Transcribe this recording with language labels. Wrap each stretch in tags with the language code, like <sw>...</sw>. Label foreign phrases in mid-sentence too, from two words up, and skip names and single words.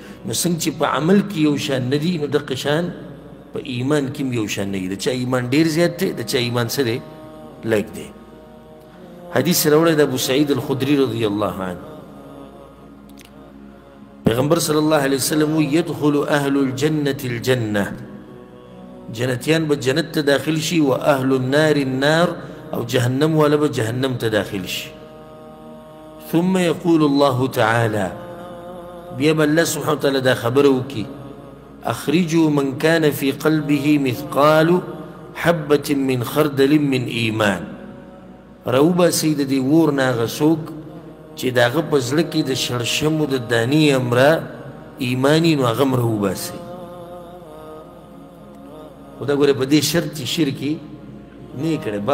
<ps>نو څنګه چې په عمل کې یو شان نه دي، نو دقه شان په ایمان کې هم یو شان نه دي. د چا ایمان ډېر زیات دی، د چا ایمان څه دی؟ لږ دی. حدیث راوړی د ابو سعید الخدري</ps> <ar>رضی الله عنه،</ar> <ps>پیغمبر</ps> <ar>صلی الله علیه وسلم</ar> <ps>وی</ps> <ar>يدخل اهل الجنة الجنة،</ar> <ps>جنتیان به جنت ته داخل شي،</ps> <ar>و اهل النار النار،</ar> <ps>او جهنم والا به جهنم ته داخل شي.</ps> <ar>ثم يقول الله تعالى،</ar> <ps>بیا به</ps> <ar>الله سبحانه وتعالی</ar> <ps>دا خبره وکړي</ps> <ar>اخرجوا من كان في قلبه مثقال حبة من خردل من ایمان.</ar> <ps>راوباسئ د دې اور نه هغه څوک چې د هغه په زړه کې د شړشمو د دانې امره ایماني، نو هغه هم راوباسئ. خو دا ګوره په دې شرط چې شرک یې نه یې کړی.</ps>